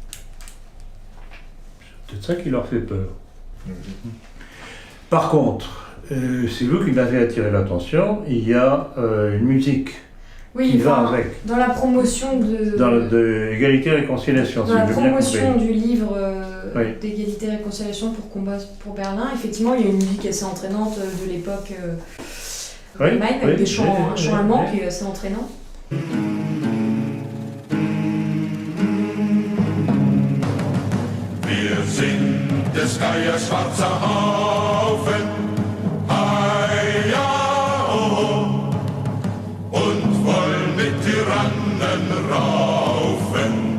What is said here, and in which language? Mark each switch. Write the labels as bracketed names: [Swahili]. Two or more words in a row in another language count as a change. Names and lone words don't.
[French] C'est peut-être ça qui leur fait peur. Par contre, c'est vous qui m'avez attiré l'attention, il y a une musique qui va avec. Dans la promotion de Égalité et Réconciliation. Dans la promotion du livre d'Égalité et Réconciliation pour combat pour Berlin, effectivement, il y a une musique assez entraînante de l'époque Allemagne, avec des chants, un chant allemand qui est assez entraînant. [German] Wir sind des Geiers schwarzer Haufen, und wollen mit Tyrannen raufen.